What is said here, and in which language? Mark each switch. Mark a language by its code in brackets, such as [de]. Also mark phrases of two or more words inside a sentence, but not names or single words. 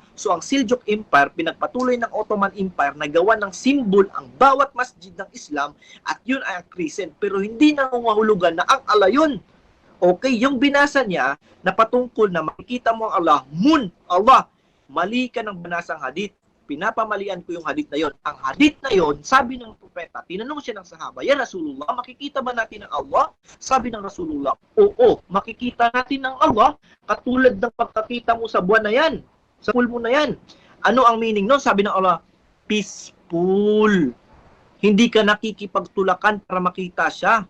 [tl] So ang Seljuk Empire, pinagpatuloy ng Ottoman Empire na gawa ng symbol ang bawat masjid ng Islam at yun ay ang crescent. Pero hindi nangungahulugan na ang Allah yun. Okay, yung binasa niya na patungkol na makikita mo ang Allah, moon, Allah, mali ka ng binasang hadith. Pinapamalian ko yung hadith na yon. Ang hadith na yon, sabi ng propeta, tinanong siya ng sahaba, [ar] يا رسول الله, [tl] makikita ba natin ang Allah? Sabi ng Rasulullah, oo, makikita natin ang Allah katulad ng pagkakita mo sa buwan na yan, sa pool mo na yan. Ano ang meaning nun? Sabi ng Allah, peaceful. Hindi ka nakikipagtulakan para makita siya.